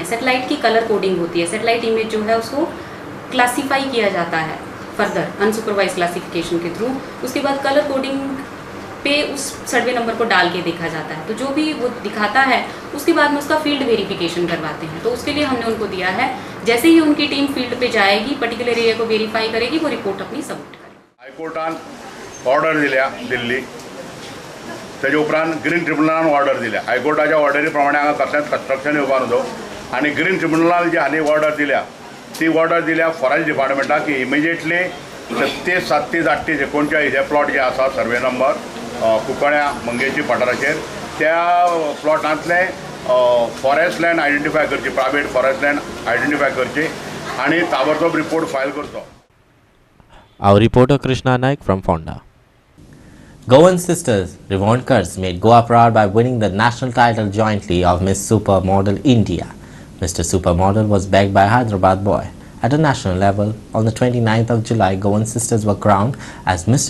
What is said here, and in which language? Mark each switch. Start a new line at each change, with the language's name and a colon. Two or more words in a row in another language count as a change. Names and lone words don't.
Hindi: सैटेलाइट की कलर कोडिंग होती है,
English: satellite image
Hindi: जो है उसको क्लासीफाई किया जाता है
English: further unsupervised classification
Hindi: के थ्रू। उसके बाद
English: colour coding
Hindi: पे उस
English: survey number
Hindi: को डाल के देखा जाता है, तो जो भी वो दिखाता है उसके बाद में उसका
English: field verification
Hindi: करवाते हैं। तो उसके लिए हमने उनको दिया है, जैसे ही उनकी टीम फील्ड पे जाएगी,
English: particular area
Hindi: को वेरीफाई करेगी, वो रिपोर्ट अपनी सबमिट करेगी।
Konkani: हायकोर्टान ऑर्डर दिल्या दिल्ली, तेजे उपरांत ग्रीन ट्रिब्युनलान ऑर्डर दिल्या। हायकोर्टाच्या ऑर्डरी प्रमाणे हांगा कसलेंच कन्स्ट्रक्शन येवपा नजो आनी ग्रीन ट्रिब्युनलान जी हांणी ऑर्डर दिल्या ती ऑर्डर दिल्या फॉरेस्ट डिपार्टमेंटाक की इमिजिएटली 37, 37, 38, 39 हे प्लॉट जे आसा
English: survey number
Konkani: कुंकळ्या मंगेशी पठाराचेर त्या प्लॉटांतले
English: forest land identify
Konkani: करची,
English: private forest land identify
Konkani: करची आनी ताबडतोब रिपोर्ट फायल करचो।
English: Our reporter Krishna Naik from Fonda. Goan sisters Rivonkars made Goa proud by winning the national title jointly of Miss Supermodel India. Mr. Supermodel was backed by Hyderabad boy. At a national level, on the 29th of July, Goan sisters were crowned as Mr.